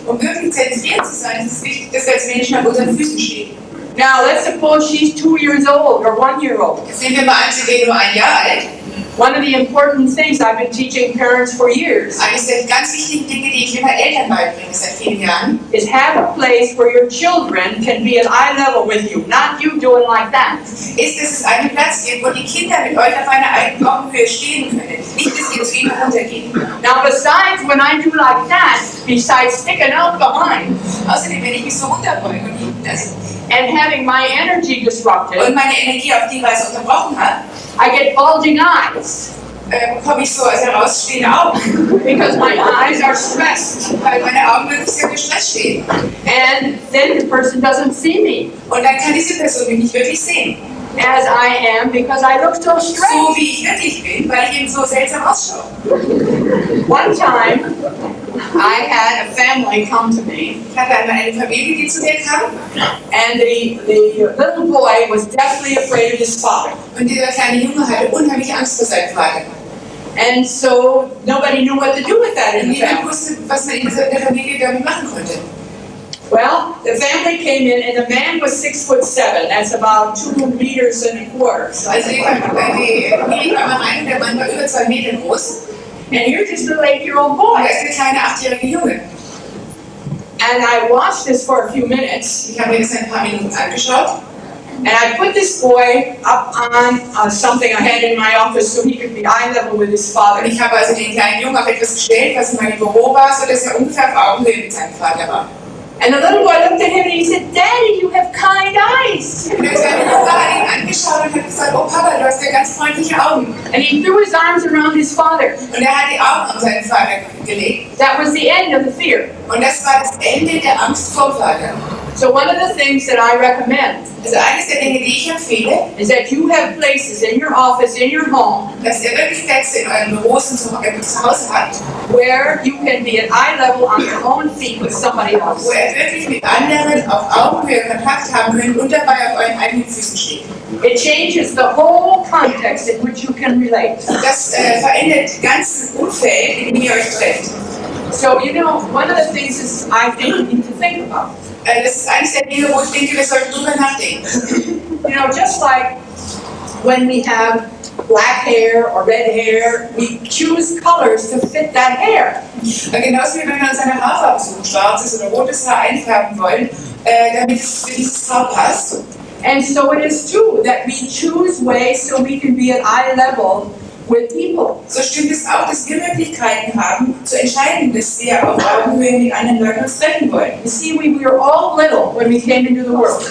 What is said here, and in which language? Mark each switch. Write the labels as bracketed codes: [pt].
[de] Um wirklich zentriert zu sein, ist es wichtig, dass wir als Menschen auf unseren Füßen stehen. [en] Now let's suppose she's 2 years old or 1 year old. [de] Jetzt nehmen wir mal an, sie wäre nur 1 Jahr alt. [en] One of the important things I've been teaching parents for years [de] Eines der ganz wichtigen Dinge, die ich immer Eltern beibringe seit vielen Jahren, [en] is have a place where your children can be at eye level with you, not you doing like that. [de] ist, dass es einen Platz gibt, wo die Kinder mit euch auf einer eigenen Augenhöhe stehen können. Nicht, dass ihr zu ihnen runtergeht. [en] Now besides when I do like that, besides sticking out behind [de] Außerdem, wenn ich mich so runterbeuge und das [en] and having my energy disrupted, [de] und meine Energie auf die Weise unterbrochen habe, [en] I get bulging eyes [de] bekomme ich so als herausstehende Augen, [en] because my eyes are stressed. [de] weil meine Augen wirklich sehr gestresst stehen. [en] And then the person doesn't see me [de] Und dann kann diese Person mich nicht wirklich sehen. [en] as I am because I look so [de] So [en] stressed. [de] wie ich wirklich bin, weil ich eben so seltsam ausschaue. [en] One time, I had a family come to me, [de] Ich hatte einmal eine Familie, die zu mir kam, [en] and the little boy was deathly afraid of his father. [de] und dieser kleine Junge hatte unheimliche Angst vor seinem Vater. [en] And so nobody knew what to do with that in [de] Und [en] the [de] niemand [en] family. [de] wusste, was man in der Familie damit machen konnte. [en] Well, the family came in, and the man was 6'7". That's about 2 meters and a quarter. [de] Also die Familie kam rein und der Mann war über 2 Meter groß. [en] And you're just a little 8-year-old [de] Und [en] boy. [de] er ist der kleine 8-jährige Junge. [en] And I watched this for a few minutes, [de] Ich habe mir das ein paar Minuten angeschaut. [en] and I put this boy up on something I had in my office so he could be eye level with his [de] Und [en] father. [de] ich habe also den kleinen Jungen auf etwas gestellt, was in meinem Büro war, sodass er ungefähr auf Augenhöhe mit seinem Vater war. [en] And the little boy looked at him and he said, "Daddy, you have kind eyes." [de] Und der kleine Junge hat ihn angeschaut und hat gesagt, oh Papa, du hast ja ganz freundliche Augen. [en] And he threw his arms around his father. [de] Und er hat die Augen auf seinen Vater gelegt. [en] That was the end of the fear. [de] Und das war das Ende der Angst vor dem Vater. [en] So one of the things that I recommend [de] Also eines der Dinge, die ich empfehle, [en] is that you have places in your office, in your home, [de] dass ihr wirklich Plätze in euren Büros und zu Hause habt, [en] where you can be at eye level on your own feet with somebody else. [de] wo ihr wirklich mit anderen auf Augenhöhe Kontakt haben könnt und dabei auf euren eigenen Füßen steht. [en] It changes the whole context in which you can relate. [de] Das verändert das ganze Umfeld, in dem ihr euch trefft. [en] So, you know, one of the things is I think you need to think about. [de] Das ist eines der Dinge, wo ich denke, wir sollten drüber nachdenken. [en] You know, just like when we have black hair or red hair, we choose colors to fit that hair. [de] Genauso wie wenn wir uns eine Haarfarbe suchen, schwarzes oder rotes Haar einfärben wollen, damit es für dieses Haar passt. [en] And so it is too that we choose ways so we can be at eye level with people. [de] So stimmt es auch, dass wir Möglichkeiten haben, zu entscheiden, dass wir auf Augenhöhe mit anderen Leuten uns treffen wollen. [en] You see, we were all little when we came into the world.